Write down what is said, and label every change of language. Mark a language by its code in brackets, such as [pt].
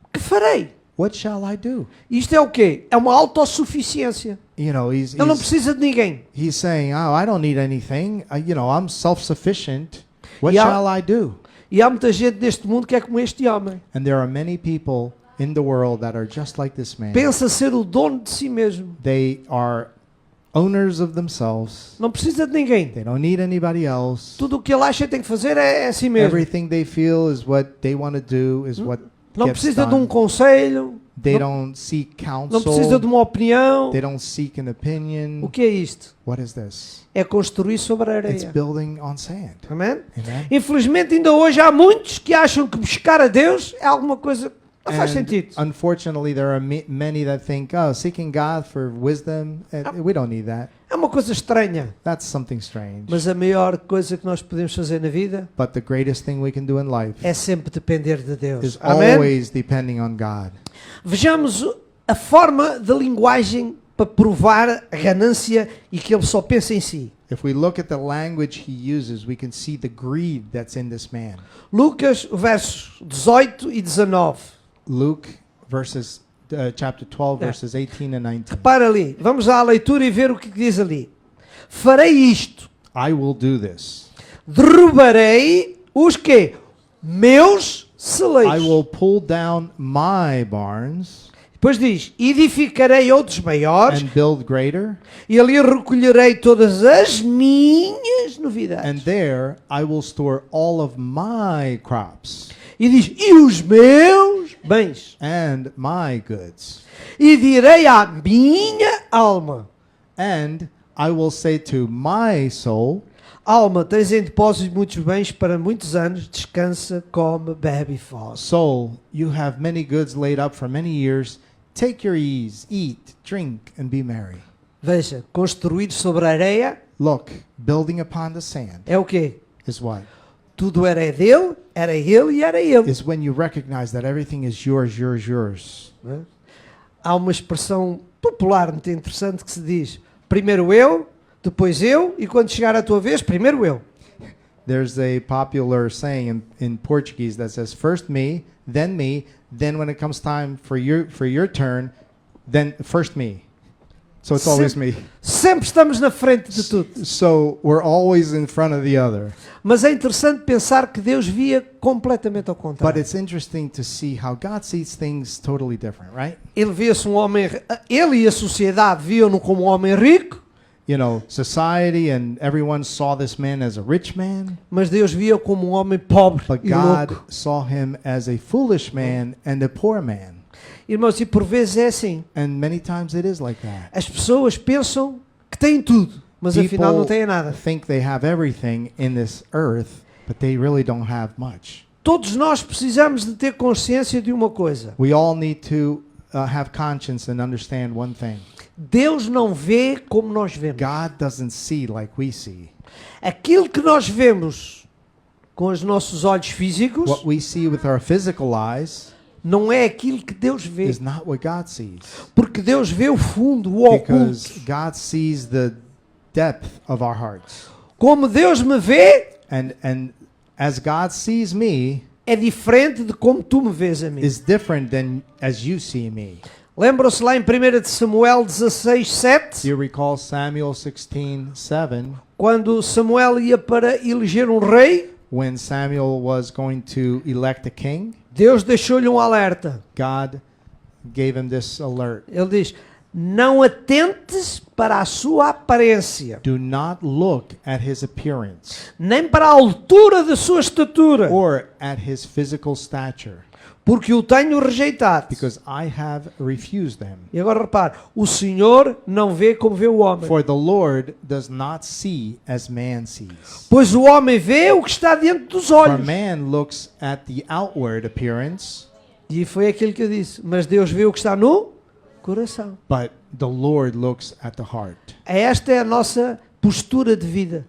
[pt] que farei? [en] what shall I do? [pt] Isto é o quê? É uma autossuficiência. [en] You know, he's [pt] Ele não precisa de ninguém. [en] he's saying, oh, I don't need anything. I'm self-sufficient. What Yeah. shall I do? [pt] E há muita gente neste mundo que é como este homem. [en] And there are many people in the world that are just like this man. [pt] Pensa ser o dono de si mesmo. [en] They are owners of themselves. [pt] Não precisa de ninguém. [en] They don't need anybody else. [pt] Tudo o que ele acha que tem que fazer é si mesmo. [en] Everything they feel is what they want to do, is what [pt] Não [en] gets [pt] precisa de um [en] done. [pt] conselho. [en] They [pt] não- [en] don't seek [pt] Não precisa [en] counsel. [pt] de uma opinião. [en] They don't seek an opinion. [pt] O que é isto? [en] What is this? [pt] É construir sobre a [en] It's [pt] areia. [en] building on sand. [pt] Amém? [en] Amen. [pt] Infelizmente ainda hoje há muitos que acham que buscar a Deus é alguma coisa que não faz [en] And [pt] sentido. [en] unfortunately, there are many that think, oh, seeking God for wisdom, we don't need that. [pt] É uma coisa estranha. [en] That's something strange. [pt] Mas a maior coisa que nós podemos fazer na vida [en] But the greatest thing we can do in life [pt] é sempre depender de Deus. [en] is [pt] Amém? [en] always depending on God. [pt] Vejamos a forma da linguagem para provar a ganância e que ele só pensa em si. [en] If we look at the language he uses, we can see the greed that's in this man. [pt] Lucas, versos 18 e 19. [en] Luke chapter 12, Yeah. verses 18 and 19. [pt] Repara ali, vamos à leitura e ver o que diz ali. Farei isto, [en] I will do this. [pt] derrubarei os quê? Meus [en] I [pt] celeiros. [en] will pull down my barns [pt] Depois diz, edificarei outros maiores [en] and build greater, [pt] e ali recolherei todas as minhas novidades. [en] and there I will store all of my crops [pt] E diz, e os meus bens. [en] and my goods. [pt] E direi à minha alma, [en] And I will say to my soul, [pt] alma, tens em depósito muitos bens para muitos anos, descansa, come, bebe e faz. [en] soul, you have many goods laid up for many years. Take your ease, eat, drink, and be merry. [pt] Veja, construir sobre a areia [en] Look, building upon the sand [pt] é o quê? [en] is what? [pt] Tudo era dele, era ele e era ele. [en] Is when you recognize that everything is yours, yours, yours. [pt] Não é? Há uma expressão popular muito interessante que se diz: primeiro eu, depois eu, e quando chegar a tua vez, primeiro eu. [en] There's a popular saying in Portuguese that says, first me, then when it comes time for your turn, then first me. So it's always me. [pt] Sempre estamos na frente de tudo. [en] So we're always in front of the other. [pt] Mas é interessante pensar que Deus via completamente ao [en] But [pt] contrário. [en] it's interesting to see how God sees things totally different, right? [pt] Ele via-se um homem, ele e a sociedade viam-no como um homem rico, [en] You know, society and everyone saw this man as a rich man, [pt] mas Deus via como um homem pobre [en] but [pt] e [en] God [pt] louco. [en] saw him as a foolish man and a poor man. [pt] Irmãos, e por vezes é assim. [en] And many times it is like that. [pt] As pessoas pensam que têm tudo, mas afinal não têm nada. [en] think they have everything in this earth, but they really don't have much. [pt] Todos nós precisamos de ter consciência de uma coisa. [en] We all need to have conscience and understand one thing. [pt] Deus não vê como nós vemos. [en] God doesn't see like we see. [pt] Aquilo que nós vemos com os nossos olhos físicos [en] What we see with our physical eyes [pt] não é aquilo que Deus vê. [en] is not what God sees. [pt] Porque Deus vê o fundo, o [en] Because [pt] oculto. [en] God sees the depth of our hearts. [pt] Como Deus me vê, [en] And as God sees me [pt] é diferente de como tu me vês a mim. [en] is different than as you see me. [pt] Lembram-se lá em 1 de Samuel 16, 7, [en] You recall Samuel 16:7 [pt] quando Samuel ia para eleger um rei, [en] when Samuel was going to elect a king. [pt] Deus deixou-lhe um alerta. [en] God gave him this alert. [pt] Ele diz: não atentes para a sua aparência, [en] Do not look at his appearance [pt] nem para a altura da sua estatura, [en] or at his physical stature, [pt] porque o tenho rejeitado. [en] because I have refused him. [pt] E agora repare, o Senhor não vê como vê o homem, [en] For the Lord does not see as man sees. [pt] pois o homem vê o que está diante dos [en] For [pt] olhos. [en] man looks at the outward appearance, [pt] E foi aquilo que eu disse, mas Deus vê o que está no coração. [en] but the Lord looks at the heart. [pt] Esta é a nossa postura de vida.